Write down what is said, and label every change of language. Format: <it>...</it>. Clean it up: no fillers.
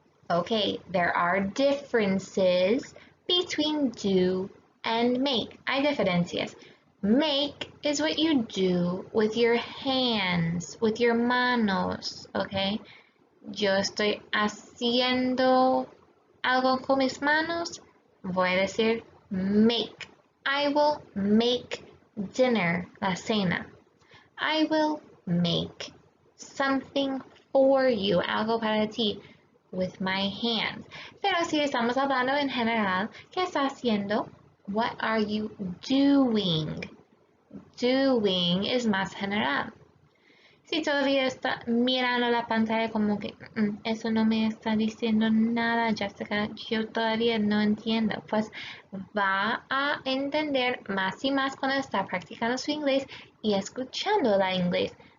<en>Okay, there are differences between do and make.</en> <es>Hay diferencias.</es> <en>Make is what you do with your hands, with your manos, okay?</en> <es>Yo estoy haciendo algo con mis manos, voy a decir make.</es> <en>I will make dinner, la cena. I will make something for you,</en> <es>algo para ti,</es> <en>with my hands.</en> <es>Pero si estamos hablando en general, ¿qué está haciendo?</es> <en>What are you doing? Doing es más general.</en> <es>Si todavía está mirando la pantalla como que eso no me está diciendo nada, Jessica, yo todavía no entiendo, pues va a entender más y más cuando está practicando su inglés y escuchando la inglés.</es>